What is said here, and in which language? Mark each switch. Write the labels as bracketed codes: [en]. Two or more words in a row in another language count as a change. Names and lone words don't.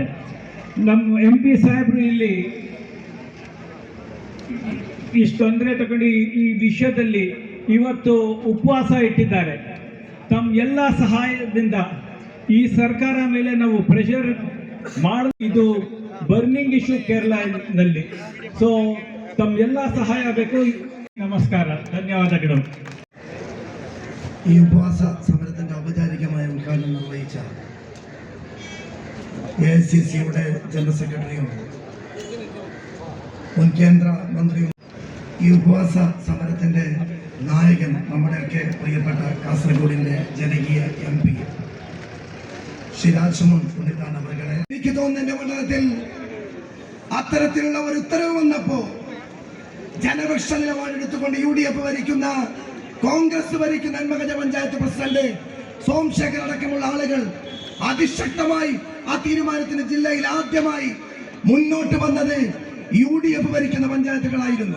[kn] ನಮ್ಮ MP ಸಾಹೇಬರು ಇಲ್ಲಿ ಇಷ್ಟು ತೊಂದರೆ ತಗೊಂಡು ಈ ವಿಷಯದಲ್ಲಿ ಇವತ್ತು ಉಪವಾಸ ಇಟ್ಟಿದ್ದಾರೆ. ತಮ್ಮ ಎಲ್ಲ ಸಹಾಯದಿಂದ ಈ ಸರ್ಕಾರ ಮೇಲೆ ನಾವು ಪ್ರೆಷರ್ ಇದು [en] burning issue [kn] ಕೇರಳದಲ್ಲಿ. ಸೊ ತಮ್ಮೆಲ್ಲ ಸಹಾಯ ಬೇಕು. ನಮಸ್ಕಾರ, ಧನ್ಯವಾದಗಳು. [ml] ഈ ഉപവാസ സമരത്തിന്റെ ഔപചാരികമായ ഉദ്ഘാടനം നിർവഹിച്ച AICCയുടെ ജനറൽ സെക്രട്ടറിയും മുൻ കേന്ദ്ര മന്ത്രിയും ഈ ഉപവാസ സമരത്തിന്റെ നായകൻ നമ്മുടെയൊക്കെ പ്രിയപ്പെട്ട കാസർഗോഡിന്റെ ജനകീയ MP ശ്രീ രാജ്മോഹൻ ഉണ്ണിത്താൻ അവരുടെ, എനിക്ക് തോന്നുന്നു എന്റെ മണ്ഡലത്തിൽ അത്തരത്തിലുള്ള ഒരു ഉത്തരവ് വന്നപ്പോ ജനപക്ഷ നിലപാടെടുത്തുകൊണ്ട് UDF ഭരിക്കുന്ന, കോൺഗ്രസ് ഭരിക്കുന്ന നന്മഗജ പഞ്ചായത്ത് പ്രസിഡന്റ് സോംശേഖർ അടക്കമുള്ള ആളുകൾ അതിശക്തമായി ആ തീരുമാനത്തിന് ജില്ലയിൽ ആദ്യമായി മുന്നോട്ട് വന്നത് UDF ഭരിക്കുന്ന പഞ്ചായത്തുകളായിരുന്നു.